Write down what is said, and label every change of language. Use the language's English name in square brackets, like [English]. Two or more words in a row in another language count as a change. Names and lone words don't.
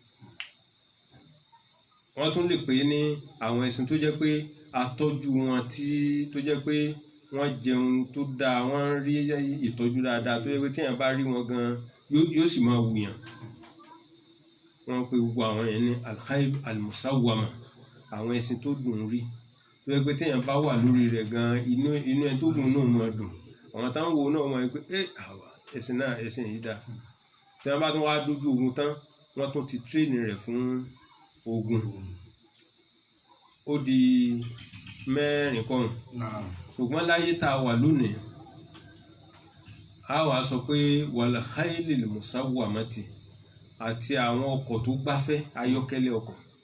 [Yoruba] wọ́n tún lè pè ní àwọn ẹ̀sìn tó jẹ́ pé a tọ́jú wọn tó jẹ́ pé wọ́n jẹun tó dáa wọ́n rí ìtọ́jú dáadáa tó jẹ́ pé tíyàn bá rí wọn gan yóò sì máa wùyàn wọ́n pe gbogbo àwọn yẹn ní [Arabic] الخيل المسومة [Yoruba] àwọn ẹ̀sìn tó dùn rí tó yẹ pé téèyàn bá wà lórí rẹ̀ gan inú ẹ tó gùn náà máa dùn àwọn táwọn wo náà máa pé ẹ̀sìn náà ẹ̀sìn yìí dáa tí wọ́n bá tún wá dójú ogun tán wọ́n tún ti tírèènì rẹ̀ fún ogun ó di mẹ́rin kan ṣùgbọ́n láyé tá a wà lónìí a wà sọ pé [Arabic] والخيل المسومة [Yoruba] àti àwọn ọkọ̀ tó gbáfẹ́ ayọ́kẹ́lẹ́ ọkọ̀